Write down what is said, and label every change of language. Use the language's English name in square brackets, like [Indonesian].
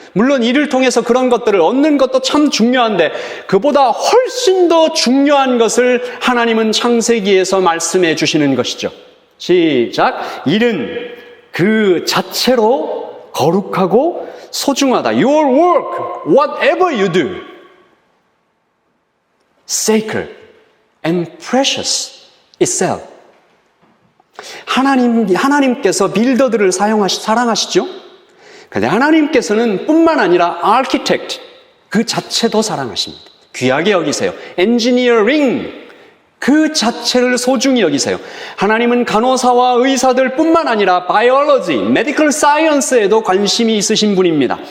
[Korean] 물론 일을 통해서 그런 것들을 얻는 것도 참 중요한데 그보다 훨씬 더 중요한 것을 하나님은 창세기에서 말씀해 주시는 것이죠. 시작. 일은 그 자체로 거룩하고 소중하다. [English] Your work, whatever you do, sacred and precious itself. [Korean] 하나님께서 빌더들을 사랑하시죠? 그런데 하나님께서는 뿐만 아니라 architect, 그 자체도 사랑하십니다. 귀하게 여기세요. engineering, 그 자체를 소중히 여기세요. 하나님은 간호사와 의사들 뿐만 아니라 biology, medical science에도 관심이 있으신 분입니다.